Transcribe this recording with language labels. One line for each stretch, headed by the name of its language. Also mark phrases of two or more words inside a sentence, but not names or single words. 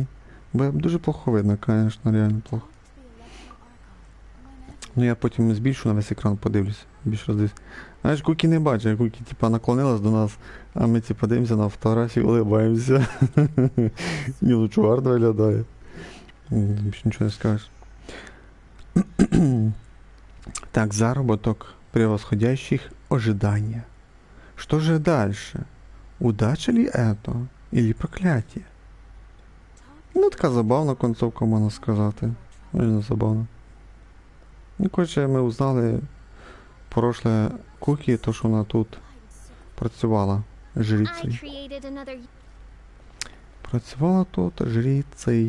Ukrainian: Бо дуже плохо видно, звісно, реально плохо. Ну я потім збільшу на весь екран, подивлюсь. Більше роздивлюсь. Знаєш, Куки не бачить, Куки типа наклонилась до нас, а ми типа дивимося на фотографії, улибаємося. Ні, ну чувак виглядає. Більше нічого не скажеш. Так,
Russian: заработок превосходящих ожидания. Что же дальше? Удача ли это? Или проклятие?
Ukrainian: Ну, така забавна концовка, можна сказати. Реально забавно. Ну, коротше, ми узнали прошле Куки, то, що вона тут працювала жрицею. Працювала тут жрицею.